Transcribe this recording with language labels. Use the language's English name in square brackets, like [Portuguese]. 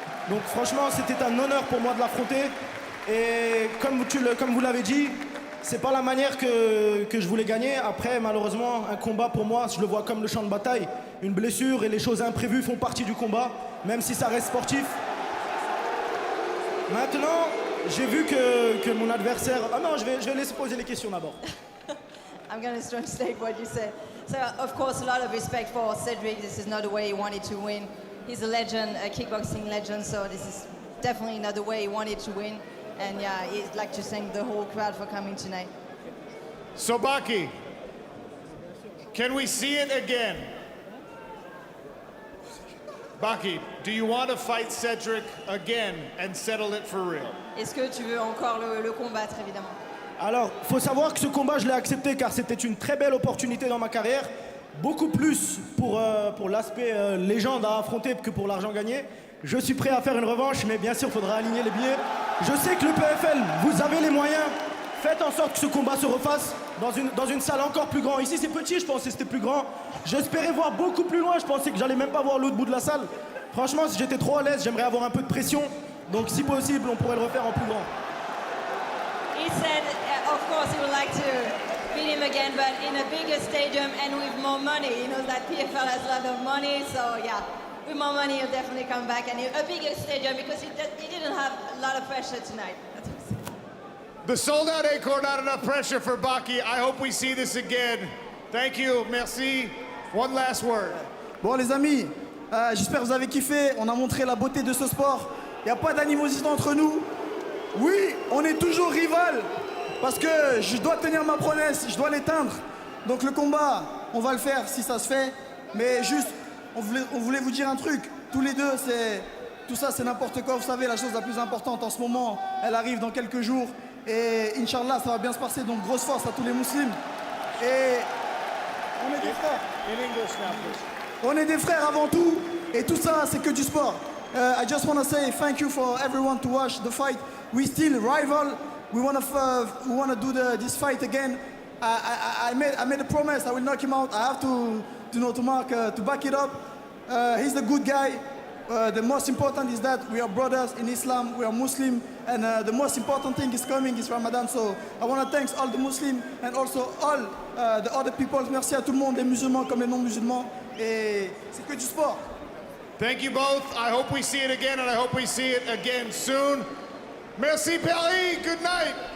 [French] Donc franchement, c'était un honneur pour moi de l'affronter. Et comme vous l'avez dit, c'est pas la manière que je voulais gagner. Après, malheureusement, un combat pour moi, je le vois comme le champ de bataille. Une blessure et les choses imprévues font partie du combat, même si ça reste sportif. Maintenant, j'ai vu que mon adversaire... Ah non, je vais laisser poser les questions d'abord. [English] I'm going to translate what you said. So, of course, a lot of respect for Cedric. This is not the way he wanted to win. He's a legend, a kickboxing legend, so this is definitely not the way he wanted to win. And yeah, he'd like to thank the whole crowd for coming tonight. So, Baki, can we see it again? Baki, do you want to fight Cedric again and settle it for real? [French] Est-ce que tu veux encore le combattre, évidemment? Alors, il faut savoir que ce combat, je l'ai accepté car c'était une très belle opportunité dans ma carrière. Beaucoup plus pour l'aspect légende à affronter que pour l'argent gagné. Je suis prêt à faire une revanche, mais bien sûr, il faudra aligner les billets. Je sais que le PFL, vous avez les moyens. Faites en sorte que ce combat se refasse dans une salle encore plus grande. Ici, c'est petit, je pensais que c'était plus grand. J'espérais voir beaucoup plus loin. Je pensais que j'allais même pas voir l'autre bout de la salle. Franchement, si j'étais trop à l'aise, j'aimerais avoir un peu de pression. Donc, si possible, on pourrait le refaire en plus grand. [English] He said, of course, he would like to beat him again, but in a bigger stadium and with more money. He knows that PFL has a lot of money, so yeah, with more money, he'll definitely come back. And a bigger stadium because he didn't have a lot of pressure tonight. The sold-out Acor, not enough pressure for Baki. I hope we see this again. Thank you, merci. One last word. [French] Bon les amis, j'espère que vous avez kiffé. On a montré la beauté de ce sport. Il n'y a pas d'animosité entre nous. Oui, on est toujours rival. Parce que je dois tenir ma promesse, je dois l'éteindre. Donc le combat, on va le faire si ça se fait. Mais juste, on voulait vous dire un truc. Tous les deux, tout ça c'est n'importe quoi. Vous savez, la chose la plus importante en ce moment, elle arrive dans quelques jours. Et Inch'Allah, ça va bien se passer. Donc grosse force à tous les musulmans. Et on est des frères. On est des frères avant tout. Et tout ça, c'est que du sport. [English] I just want to say thank you for everyone to watch the fight. We still rival. We want to do this fight again. I made a promise. I will knock him out. I have to Mark to back it up. He's a good guy. The most important is that we are brothers in Islam. We are Muslim, and the most important thing is coming is Ramadan. So I want to thank all the Muslims and also all the other people. [French] Merci à tout le monde, les musulmans comme les non-musulmans. Et c'est que du sport. [English] Thank you both. I hope we see it again, and I hope we see it again soon. Merci, Paris. Good night.